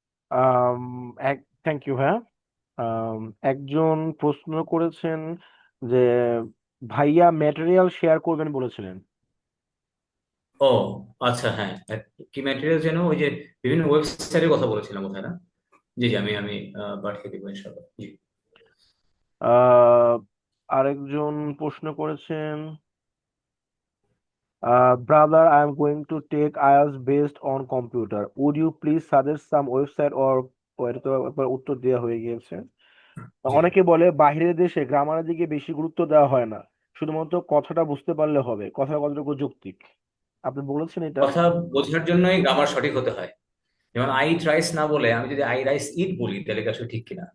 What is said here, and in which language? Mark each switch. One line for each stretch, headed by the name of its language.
Bangla: আম, এক thank you ভাইয়া। একজন প্রশ্ন করেছেন যে ভাইয়া ম্যাটেরিয়াল শেয়ার করবেন বলেছিলেন। ও আচ্ছা, হ্যাঁ। কি ম্যাটেরিয়াল যেন, ওই যে বিভিন্ন ওয়েবসাইটের কথা বলেছিলাম বোধহয় না? জি জি, আমি আমি পাঠিয়ে দেবো ইনশাল্লাহ। জি। আহ, আরেকজন প্রশ্ন করেছেন,
English: brother, I am going to take IELTS based on computer. Would you please suggest some website or
Bangla: এটা তো একবার উত্তর দেওয়া হয়ে গিয়েছে। জি, অনেকে বলে বাইরের দেশে গ্রামারের দিকে বেশি গুরুত্ব দেওয়া হয় না, শুধুমাত্র কথাটা বুঝতে পারলে হবে, কথা কতটুকু যৌক্তিক? আপনি বলেছেন এটা। কথা বোঝার জন্যই গ্রামার সঠিক হতে হয়। যেমন
English: I eat rice
Bangla: না বলে আমি যদি
English: I rice eat
Bangla: বলি, তাহলে কি আসলে ঠিক কিনা?